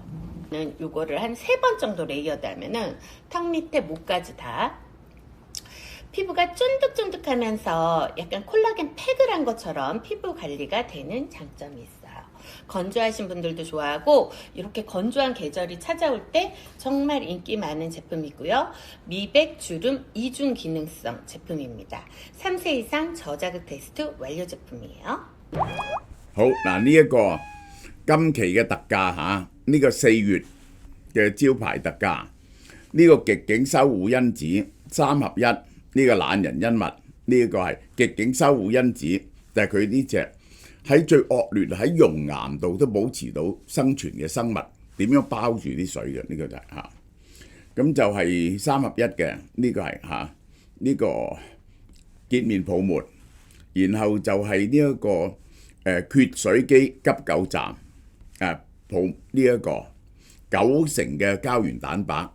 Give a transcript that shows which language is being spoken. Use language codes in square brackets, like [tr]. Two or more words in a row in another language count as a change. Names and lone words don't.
[ko] 요거를 한 3번 정도 레이어드 하면은 턱 밑에 목까지 다 피부가 쫀득쫀득하면서 약간 콜라겐 팩을 한 것처럼 피부 관리가 되는 장점이 있어요. 건조하신 분들도 좋아하고 이렇게 건조한 계절이 찾아올 때 정말 인기 많은 제품이고요. 미백, 주름, 이중 기능성 제품입니다. 3세 이상 저자극 테스트 완료 제품이에요. [yue] 好嗱，呢一個今期嘅特價呢個4月嘅招牌特價，呢個極境修護因子3合1。呢個懶人恩物，呢個係極境修護因子，但係佢呢隻喺最惡劣喺熔岩度都保持到生存嘅生物，點樣包住啲水嘅？呢個就係咁就係3合1嘅，呢個係呢個潔面泡沫，然後就係呢一個缺水機急救站泡呢一個90%嘅膠原蛋白。